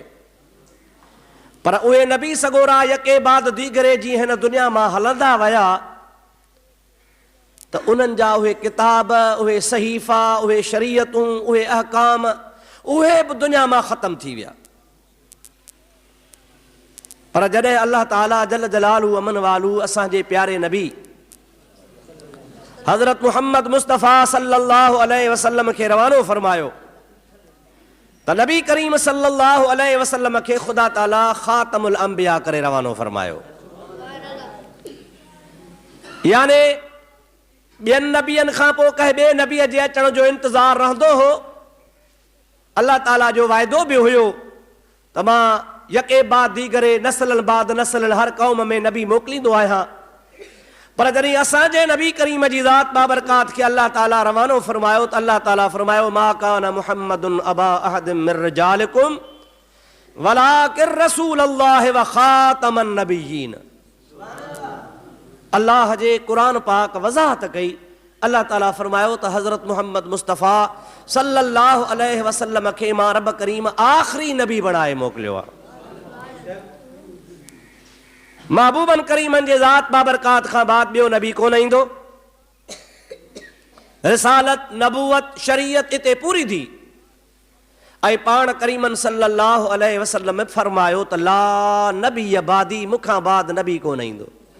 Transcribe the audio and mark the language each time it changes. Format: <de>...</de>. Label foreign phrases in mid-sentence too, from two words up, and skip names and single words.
<sd>पर उहे नबी सगोरा</sd> <fa>یکی بعد دیگری</fa> <sd>जीअं हिन दुनिया मां हलंदा विया त उन्हनि जा उहे किताब, उहे सहीफ़ा, उहे शरीयतूं, उहे अहकाम उहे बि दुनिया मां ख़तम थी विया। पर जॾहिं अल्लाह ताला</sd> <ar>جل جلاله عم نواله</ar> <sd>असांजे प्यारे नबी हज़रत मुहम्मद मुस्तफ़ा</sd> <ar>صلى الله عليه وسلم</ar> <sd>खे रवानो फरमायो त नबी करीम</sd> <ar>صلى الله عليه وسلم</ar> <sd>खे ख़ुदा ताला</sd> <ar>خاتم الأنبياء</ar> <sd>करे रवानो फरमायो। याने ॿियनि नबियनि खां पोइ कंहिं ॿिए नबीअ जे अचण जो इंतज़ारु रहंदो हो। अल्लाह ताला जो वाइदो बि हुयो त मां</sd> <fa>یکی بعد دیگری</fa> <sd>नसलनि बाद नसलनि हर क़ौम में नबी मोकिलींदो आहियां। पर जॾहिं असांजे नबी करीम जी ज़ात बाबरकात खे अल्लाह ताला रवानो फरमायो त अल्लाह ताला फरमायो</sd> <ar>ما كان محمد أبا أحد من رجالكم ولكن رسول الله وخاتم النبيين.</ar> <sd>अल्लाह जे क़ुरान पाक वज़ाहत कई। अल्लाह ताला फरमायो त हज़रत मुहम्मद मुस्तफ़ा</sd> <ar>صلى الله عليه وسلم</ar> <sd>खे मां रब करीम आख़िरी नबी बणाए मोकिलियो आहे। महबूबन करीमन जे ज़ात बाबरकात खां बाद ॿियो नबी कोन ईंदो। रिसालत, नबूवत, शरीयत इते पूरी थी ऐं पाण करीमन</sd> <ar>صلى الله عليه وسلم</ar> <sd>फरमायो त</sd> <ar>لا نبي بعدي,</ar> <sd>मूंखां बाद नबी कोन ईंदो।</sd>